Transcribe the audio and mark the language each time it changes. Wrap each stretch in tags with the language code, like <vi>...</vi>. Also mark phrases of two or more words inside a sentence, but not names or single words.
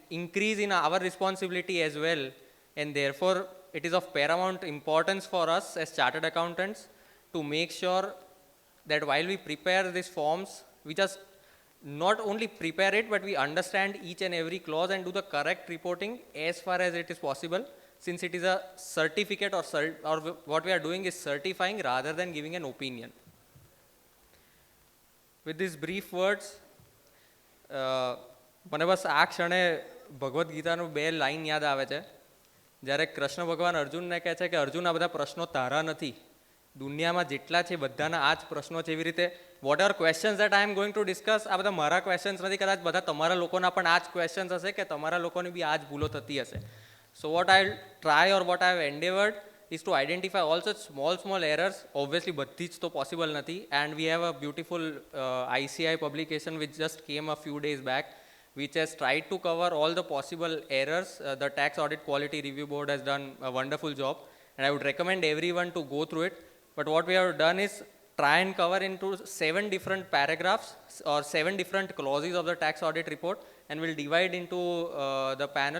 <en>increase in our responsibility as well, and therefore it is of paramount importance for us as chartered accountants to make sure that while we prepare these forms, we just not only prepare it, but we understand each and every clause and do the correct reporting as far as it is possible, since it is a certificate or what we are doing is certifying rather than giving an opinion. With these brief words,</en> <gu>મને બસ આ ક્ષણે ભગવદ્ ગીતાનું 2 લાઈન યાદ આવે છે, જ્યારે કૃષ્ણ ભગવાન અર્જુનને કહે છે કે અર્જુન, આ બધા પ્રશ્નો તારા નથી, દુનિયામાં જેટલા છે બધાના આ જ પ્રશ્નો છે. એવી રીતે</gu> <en>what are questions that I am going to discuss,</en> <gu>આ બધા મારા ક્વેશ્ચન્સ નથી, કદાચ બધા તમારા લોકોના પણ આ જ ક્વેશ્ચન્સ હશે કે તમારા લોકોની બી આ જ ભૂલો થતી હશે.</gu> <en>so what I try or what I have endeavoured is to identify all such small errors. Obviously</en> <gu>બધી જ તો possible નથી,</gu> <en>and we have a beautiful ICAI publication which just came a few days back which has tried to cover all the possible errors. The Tax Audit Quality Review Board has done a wonderful job, and I would recommend everyone to go through it. But what we have done is try and cover into 7 different paragraphs or 7 different clauses of the tax audit report, and we'll divide into the panel.</en>